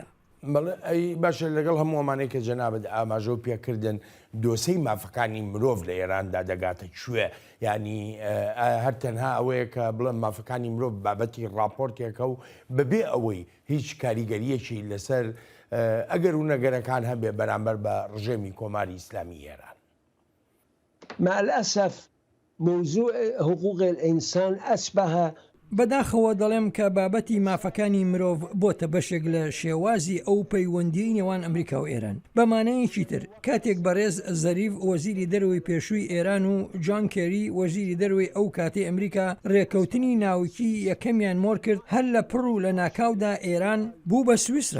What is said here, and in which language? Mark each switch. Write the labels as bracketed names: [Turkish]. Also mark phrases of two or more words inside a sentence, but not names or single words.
[Central Kurdish] ئەی باشە لەگەڵ هەموو ئەمانەی کە جەنابەت ئاماژە و پێکردن دۆسەی مافەکانی مرۆڤ لە ئێراندا دەگاتە کوێ؟ ینی هەر تەنها ئەوەیە کە بڵێن مافەکانی مرۆڤ بابەتی راپۆرتێکە و بەبێ ئەوەی هیچ کاریگەریەکی لەسەر ئەگەر و نەگەرەکان هەبێ بەرامبەر بە ڕژێمی کۆماری ئیسلامی ئێران. [Arabic] مع الأسف موضوع حقوق الإنسان أشبه [Central Kurdish] بەداخەوە دەڵێم کە بابەتی مافەکانی مرۆڤ بۆتە بەشێک لە شێوازی ئەو پەیوەندی نێوان ئەمریکا و ئێران. بەمانەیەکی تر کاتێک بەڕێز زەریف وەزیری دەرەوەی پێشووی ئێران و جان کێری وەزیری دەرەوەی ئەو کاتی ئەمریکا ڕێکەوتنی ناوکی یەکەمیان مۆر کرد، هەر لە پڕ و لە ناکاودا ئێران بوو بە سویسرا.